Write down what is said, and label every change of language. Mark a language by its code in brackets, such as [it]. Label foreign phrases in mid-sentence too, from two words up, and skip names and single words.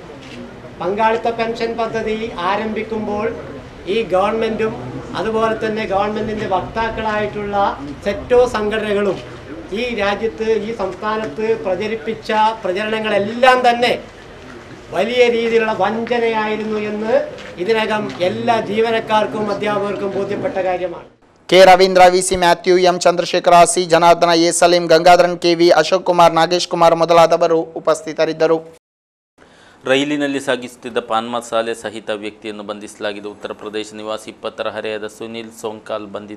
[ml] പങ്കാളിത്ത പെൻഷൻ പദ്ധതി ആരംഭിക്കുമ്പോൾ ഈ ഗവൺമെൻറ്റും അതുപോലെ തന്നെ ഗവൺമെൻറ്റിൻ്റെ വക്താക്കളായിട്ടുള്ള സെറ്റോ സംഘടനകളും ഈ രാജ്യത്ത് ഈ സംസ്ഥാനത്ത് പ്രചരിപ്പിച്ച പ്രചരണങ്ങളെല്ലാം തന്നെ വലിയ രീതിയിലുള്ള വഞ്ചനയായിരുന്നു എന്ന് ഇതിനകം എല്ലാ ജീവനക്കാർക്കും അധ്യാപകർക്കും ബോധ്യപ്പെട്ട കാര്യമാണ്. [kn] ಕೆ ರವೀಂದ್ರ, ವಿಸಿ ಮ್ಯಾಥ್ಯೂ, ಎಂ ಚಂದ್ರಶೇಖರ, ಸಿ ಜನಾರ್ದನ, ಎ ಸಲೀಂ, ಗಂಗಾಧರನ್, ಕೆವಿ, ಅಶೋಕ್ ಕುಮಾರ್, ನಾಗೇಶ್ ಕುಮಾರ್ ಮೊದಲಾದವರು ಉಪಸ್ಥಿತರಿದ್ದರು. ರೈಲಿನಲ್ಲಿ ಸಾಗಿಸುತ್ತಿದ್ದ ಪಾನ್ ಮಸಾಲೆ ಸಹಿತ ವ್ಯಕ್ತಿಯನ್ನು ಬಂಧಿಸಲಾಗಿದೆ. ಉತ್ತರ ಪ್ರದೇಶ ನಿವಾಸಿ 20ರ ಹರೆಯದ ಸುನಿಲ್ ಸೋಂಕಾಲ್ ಬಂಧಿತ.